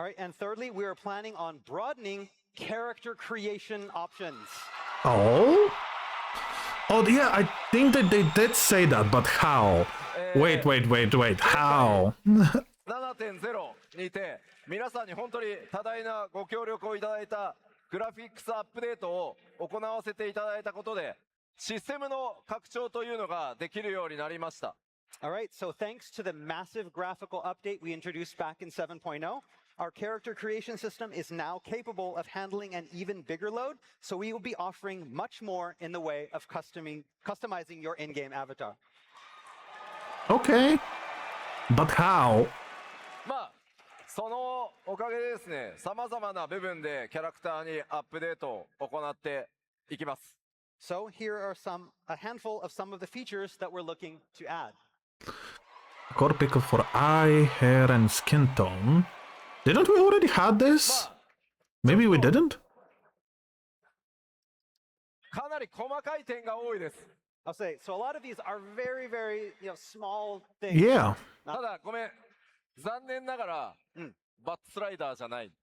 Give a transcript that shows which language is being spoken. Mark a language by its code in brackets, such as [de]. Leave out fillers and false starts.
[en] All right, and thirdly, we are planning on broadening character creation options. Oh? Oh, yeah, I think that they did say that, but how? Wait. How? [ja] 7.0 にて、皆さんに本当に多大なご協力をいただいたグラフィックスアップデートを行わせていただいたことで、システムの拡張というのができるようになりました。 [en] All right, so thanks to the massive graphical update we introduced back in 7.0, our character creation system is now capable of handling an even bigger load, so we will be offering much more in the way of customizing your in-game avatar. Okay. But how? [ja] まあ、そのおかげでですね、様々な部分でキャラクターにアップデートを行っていきます。 [en] So here are a handful of some of the features that we're looking to add. Core picker for eye, hair, and skin tone. Didn't we already had this? Maybe we didn't? [ja] かなり細かい点が多いです。 [en] I'll say, so a lot of these are very, very, small things. Yeah. [ja] ただ、ごめん。残念ながら、バットスライダーじゃない。